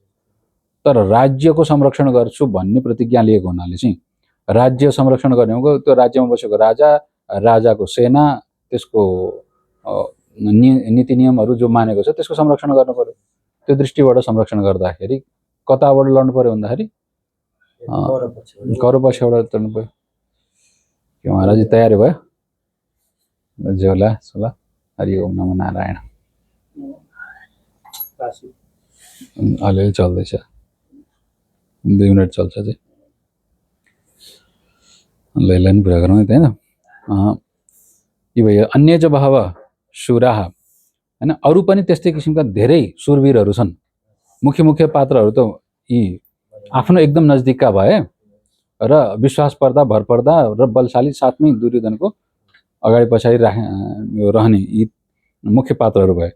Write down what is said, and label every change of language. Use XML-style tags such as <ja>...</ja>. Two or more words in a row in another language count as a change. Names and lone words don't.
<ne>तर राज्यको संरक्षण गर्छु भन्ने प्रतिज्ञा लिएको हुनाले चाहिँ राज्य संरक्षण गर्ने हो, त्यो राज्यमा बसेको राजाको सेना, त्यसको नीति नियमहरू जो मानेको छ त्यसको संरक्षण गर्नु पर्यो। त्यो दृष्टिबाट संरक्षण गर्दाखेरि कताबाट लड्नु पर्यो भन्दाखेरि कौरव पक्षबाट लड्नु पर्यो। के महाराज तयारी भयो? झोला सोला</ne> <sa>हरि ओम नमो नारायण</sa> <ne>अलिअलि चल्दैछ, 2 मिनट चल्छ चाहिँ लैला नि पुरा गरौँ त होइन। यी भयो</ne> <sa>अन्य च बहव शूराः</sa> <ne>होइन। अरू पनि त्यस्तै किसिमका धेरै सुरवीरहरू छन्। मुख्य पात्रहरू त यी आफ्नो एकदम नजदिकका भए र विश्वासपर्दा भरपर्दा र बलशाली, साथमै दुर्योधनको अगाडि पछाडि रहने यी मुख्य पात्रहरू भए।</ne>